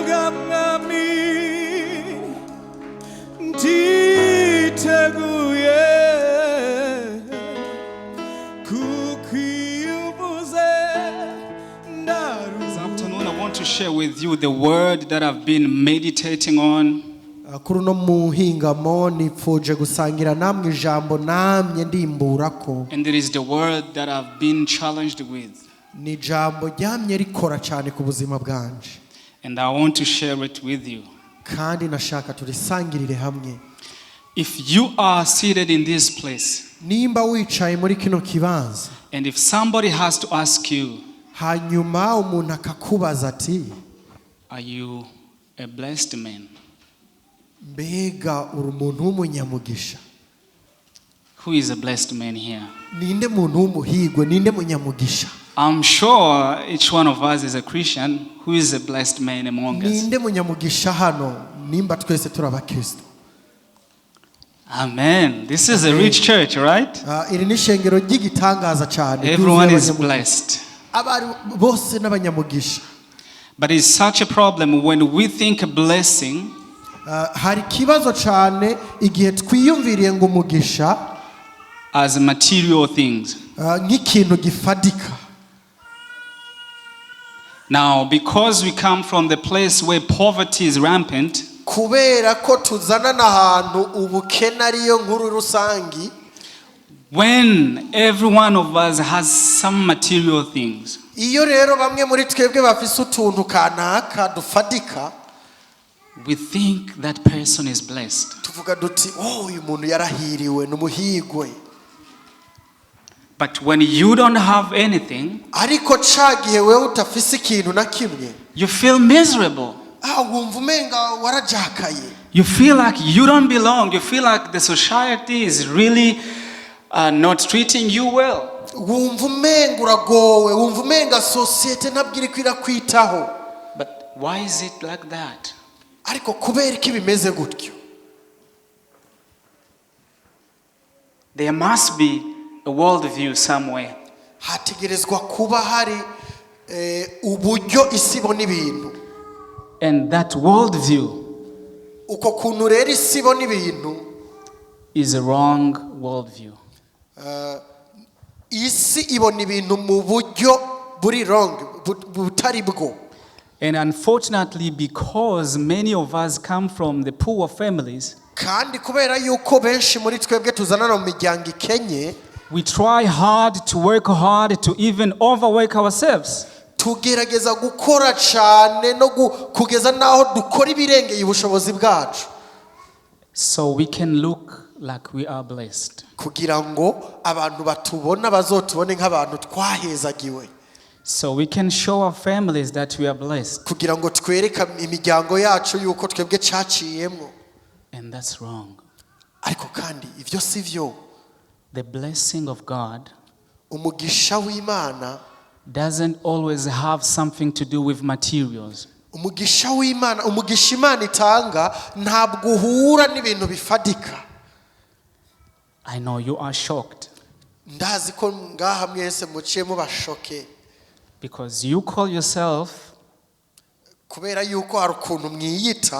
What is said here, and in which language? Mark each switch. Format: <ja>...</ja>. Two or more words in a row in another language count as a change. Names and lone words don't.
<rn>mwami nditeguye kukwiyubuze ndaru.</rn> <en>This afternoon I want to share with you the word that I've been meditating on.</en> <rn>Kuruno muhingamo nipfuje gusangira namwe ijambo namye ndimburako.</rn> <en>And it is the word that I've been challenged with.</en> <rn>Ni jambo ryamye rikora cyane ku buzima bwanje.</rn> <en>And I want to share it with you.</en> <rn>Kandi nashaka turisangirire hamwe.</rn> <en>If you are seated in this place,</en> <rn>Nimba wicaye muri kino kibanza,</rn> <en>and if somebody has to ask you,</en> <rn>hanyuma umuntu akakubaza ati,</rn> <en>are you a blessed man?</en> <rn>mbega uri umuntu w'umunyamugisha?</rn> <en>Who is a blessed man here?</en> <rn>Ninde muntu w'umuhigwe? Ninde munyamugisha?</rn> <en>I'm sure each one of us is a Christian. Who is a blessed man among us?</en> <rn>Ninde munyamugisha hano? Nimba twese turi abakristo. Amen.</rn> <en>This is a rich church, right?</en> <rn>Iri ni shengero ry'igitangaza cyane.</rn> <en>Everyone is blessed.</en> <rn>Abari bose n'abanyamugisha.</rn> <en>But it's such a problem when we think a blessing</en> <rn>Hari kibazo cyane igihe twiyumviriye ngo umugisha</rn> <en>as material things.</en> <rn>Nk'ikintu gifadika.</rn> <en>Now, because we come from the place where poverty is rampant,</en> <rn>kubera ko tuzana n'ahantu ubukene ariyo nkuru rusangi,</rn> <en>when every one of us has some material things,</en> <rn>iyo rero bamwe muri twebwe bafise utuntu kanaka dufadika,</rn> <en>we think that person is blessed.</en> <rn>tuvuga duti uyu muntu yarahiriwe n'umuhigwe.</rn> <en>But when you don't have anything,</en> <rn>ariko cagihe wewe utafise ikintu na kimwe,</rn> <en>you feel miserable.</en> <rn>wumva umenga warajakaye.</rn> <en>You feel like you don't belong. You feel like the society is really not treating you well.</en> <rn>Wumva umenga uragowe, wumva umenga societe ntabwo iri kwitaho.</rn> <en>But why is it like that?</en> <rn>Ariko kubera iki bimeze gutyo?</rn> <en>There must be a world view somewhere.</en> <rn>Hategerezwa kuba hari uburyo isibo n'ibintu.</rn> <en>And that world view</en> <rn>Uko kuntu rero isibo n'ibintu</rn> <en>is a wrong world view.</en> <rn>Isi ibona ibintu mu buryo buri wrong, butari bwo.</rn> <en>And unfortunately, because many of us come from the poor families,</en> <rn>Kandi kubera yuko benshi muri twebwe tuzanana mu miryango ikenye,</rn> <en>we try hard to work hard to even overwork ourselves.</en> <rn>tugerageza gukora cyane no kugeza naho dukora ibirengeye ubushobozi bwacu,</rn> <en>So we can look like we are blessed.</en> <rn>kugira ngo abantu batubona bazotubone nk'abantu twahezagiwe,</rn> <en>So we can show our families that we are blessed.</en> <rn>kugira ngo twereke imiryango yacu yuko twebwe caciyemo.</rn> <en>And that's wrong.</en> <rn>Ariko kandi ivyo sivyo.</rn> <en>The blessing of God</en> <rn>Umugisha w'Imana</rn> <en>doesn't always have something to do with materials.</en> <rn>umugisha w'Imana, umugisha Imana itanga ntabwo uhura n'ibintu bifadika.</rn> <en>I know you are shocked</en> <rn>Ndazi ko ngaha mwese muciye mubashoke,</rn> <en>because you call yourself</en> <rn>kubera yuko hari ukuntu mwiyita</rn>